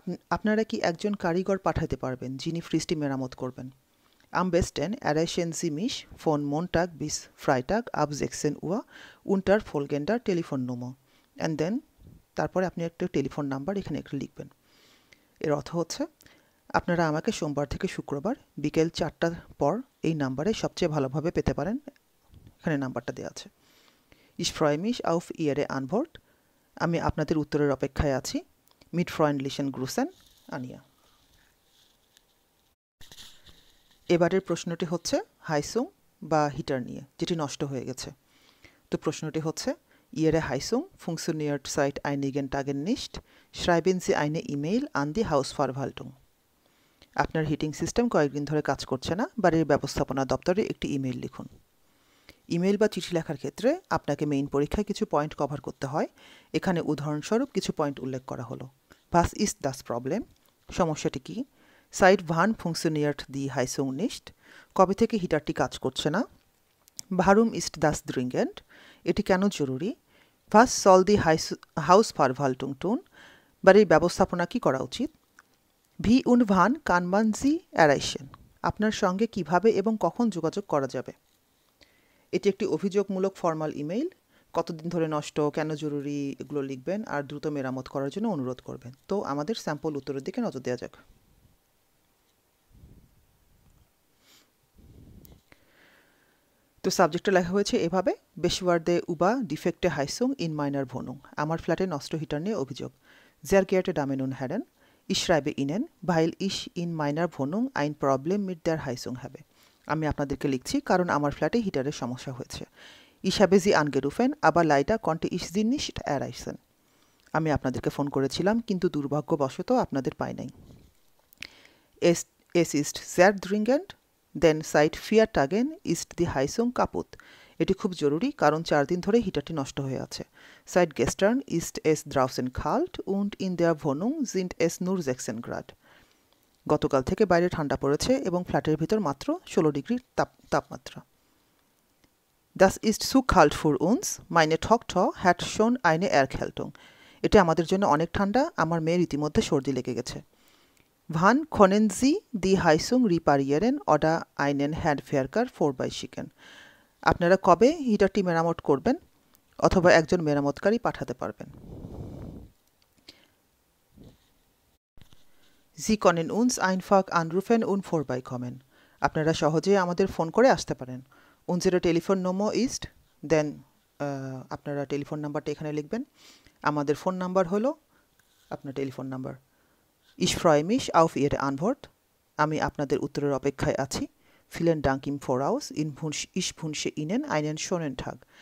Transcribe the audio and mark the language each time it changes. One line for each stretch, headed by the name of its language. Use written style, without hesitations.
Bangla: আপনারা কি একজন কারিগর পাঠাতে পারবেন যিনি ফ্রিজটি মেরামত করবেন?
German: Am besten erreichen Sie mich von Montag bis Freitag ab 16 Uhr unter folgender Telefonnummer.
English: And then
Bangla: তারপরে আপনি একটা টেলিফোন নাম্বার এখানে একটু লিখবেন। এর অর্থ হচ্ছে আপনারা আমাকে সোমবার থেকে শুক্রবার বিকেল 4টার পর এই নাম্বারে সবচেয়ে ভালোভাবে পেতে পারেন। এখানে নাম্বারটা দেওয়া আছে।
German: Ich freue mich auf Ihre Antwort.
Bangla: আমি আপনাদের উত্তরের অপেক্ষায় আছি।
German: Mit freundlichen Grüßen, Ania.
Bangla: এবারের প্রশ্নটি হচ্ছে হাইসুং বা হিটার নিয়ে, যেটি নষ্ট হয়ে গেছে। তো প্রশ্নটি হচ্ছে
German: Ihre Heizung funktioniert seit einigen Tagen nicht. Schreiben Sie eine E-Mail an die Hausverwaltung.
Bangla: আপনার হিটিং সিস্টেম কয়েকদিন ধরে কাজ করছে না, বাড়ির ব্যবস্থাপনা দপ্তরে একটি ইমেইল লিখুন। ইমেইল বা চিঠি লেখার ক্ষেত্রে আপনাকে মেইন পরীক্ষায় কিছু পয়েন্ট কভার করতে হয়। এখানে উদাহরণস্বরূপ কিছু পয়েন্ট উল্লেখ করা হলো।
German: Was ist das Problem?
Bangla: সমস্যাটি কি?
German: Seit wann funktioniert die Heizung nicht?
Bangla: কবে থেকে হিটারটি কাজ করছে না?
German: Warum ist das dringend?
Bangla: এটি কেন জরুরি?
German: Was soll die Hausverwaltung tun?
Bangla: বাড়ির ব্যবস্থাপনা কি করা উচিত?
German: Wie und wann kann man sie erreichen?
Bangla: আপনার সঙ্গে কিভাবে এবং কখন যোগাযোগ করা যাবে? এটি একটি অভিযোগমূলক ফর্মাল ইমেইল। কতদিন ধরে নষ্ট, কেন জরুরি এগুলো লিখবেন আর দ্রুত মেরামত করার জন্য অনুরোধ করবেন। তো আমাদের স্যাম্পল উত্তরের দিকে নজর দেওয়া যাক। তো সাবজেক্টটা লেখা হয়েছে এভাবে, বেশওয়ার্ডে উবা ডিফেক্টে হাইসুং ইন মাইনার ভনুং। আমার ফ্ল্যাটে নষ্ট হিটার নিয়ে অভিযোগ।
German: Sehr geehrte Damen und Herren, ich schreibe Ihnen, weil ich in meiner Wohnung ein Problem mit der Heizung habe.
Bangla: আমি আপনাদেরকে লিখছি কারণ আমার ফ্ল্যাটে হিটারের সমস্যা হয়েছে।
German: Ich habe Sie angerufen, aber leider konnte ich Sie nicht erreichen.
Bangla: আমি আপনাদেরকে ফোন করেছিলাম, কিন্তু দুর্ভাগ্যবশত আপনাদের পাই নাই।
German: Es ist sehr dringend, denn seit 4 Tagen ist die Heizung kaputt.
Bangla: এটি খুব জরুরি কারণ 4 দিন ধরে হিটারটি নষ্ট হয়ে আছে।
German: Seit gestern ist es draußen kalt und in der Wohnung sind es nur 16 Grad.
Bangla: গতকাল থেকে বাইরে ঠান্ডা পড়েছে এবং ফ্ল্যাটের ভিতর মাত্র 16 ডিগ্রি তাপমাত্রা।
German: Das ist zu kalt für uns. Meine Tochter hat schon eine Erkältung.
Bangla: এটা আমাদের জন্য অনেক ঠান্ডা, আমার মেয়ের ইতিমধ্যে সর্দি লেগে গেছে।
German: Wann können Sie die Heizung reparieren oder einen Handwerker vorbeischicken?
Bangla: আপনারা কবে হিটারটি মেরামত করবেন অথবা একজন মেরামতকারী পাঠাতে পারবেন?
German: Sie können uns einfach anrufen und vorbeikommen.
Bangla: আপনারা সহজেই আমাদের ফোন করে আসতে পারেন।
German: Unsere Telefonnummer ist,
English: then
Bangla: আপনারা টেলিফোন নাম্বারটা এখানে লিখবেন। আমাদের ফোন নাম্বার হলো আপনার telephone number.
German: Ich freue mich auf Ihre Antwort.
Bangla: আমি আপনাদের উত্তরের অপেক্ষায় আছি।
German: Vielen Dank im Voraus. Ich wünsche Ihnen einen schönen Tag.